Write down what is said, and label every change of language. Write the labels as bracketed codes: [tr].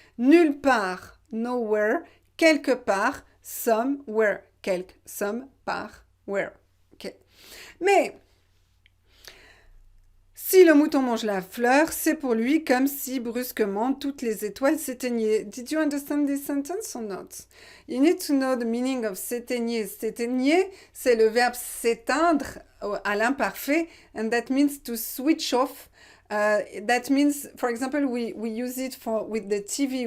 [fr] Nulle part, nowhere, quelque part, somewhere. [en] Some, par, where. Okay. [fr] Mais, si le mouton mange la fleur, c'est pour lui comme si brusquement toutes les étoiles s'éteignaient. [en] Did you understand this sentence or not? You need to know the meaning of s'éteigner. [fr] S'éteigner, c'est le verbe s'éteindre à l'imparfait, [en] and that means to switch off. That means, for example, we use it with the TV.